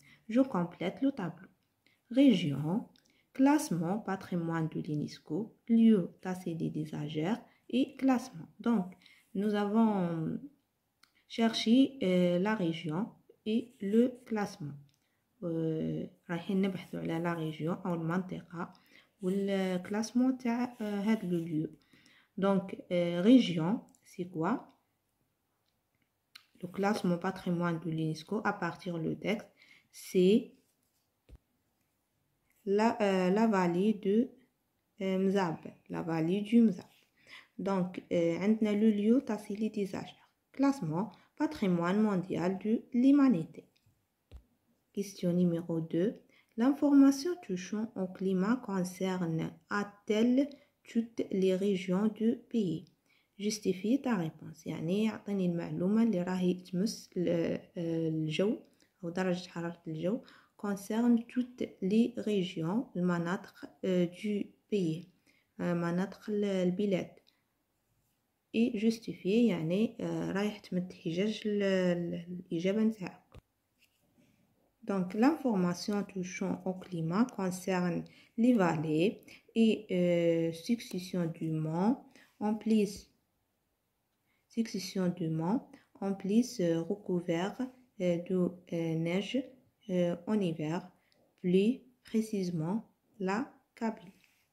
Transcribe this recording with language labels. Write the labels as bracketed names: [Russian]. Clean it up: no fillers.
[French] Je complète le tableau. Région, classement, patrimoine de l'UNESCO, lieu Tassili d'Izaja et classement. Donc, nous avons cherché la région et le classement. [Arabic] رايحين نبحثوا على [French] la région [Arabic] أو المنطقة والclassement تاع هذا [French] le lieu. Donc, région, c'est quoi? Le classement patrimoine de l'UNESCO à partir du texte, c'est la vallée de Mzab, la vallée du Mzab. Donc, [Arabic] عندنا [French] le lieu Tassili d'Izaja. classement patrimoine mondial de l'humanité. Question numéro 2. L'information touchant au climat concerne-t-elle toutes les régions du pays? Justifie ta réponse. [Arabic] يعني أعطيني المعلومة اللي راهي تمس الجو أو درجة حرارة الجو [French] concerne toutes les régions [Arabic] المناطق [French] du pays [Arabic] مناطق البلاد. [French] et justifier [Arabic] يعني رايح تمد حجج الإجابة نتاعك. [French] Donc, l'information touchant au climat concerne les vallées et succession du mont, recouvert de neige en hiver, plus précisément la Kabylie.